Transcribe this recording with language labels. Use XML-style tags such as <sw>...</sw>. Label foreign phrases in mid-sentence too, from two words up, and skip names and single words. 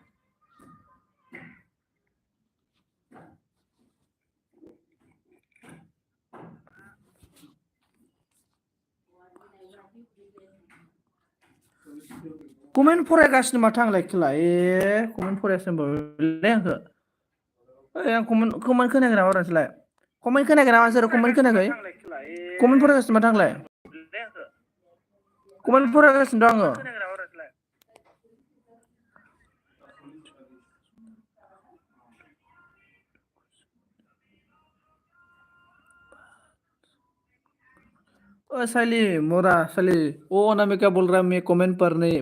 <brx>कमेन्ट फरायगासिनो माथो आंलाय खेला कमेन्ट फरायासै होनबालाय आंखो आं कमेन्ट खोनायाखै नामा नोंसोरलाय कमेन्ट खोनायाखै नामा नोंसोर कमेन्ट खोनायाखै कमेन्ट फरायगासिनो माथो आंलाय कमेन्ट फरायगासिनो दं आङो साइली मोरा साइली ओ अनामिका</brx> <hi>बोल रहा है मैं कमेंट पढ़</hi>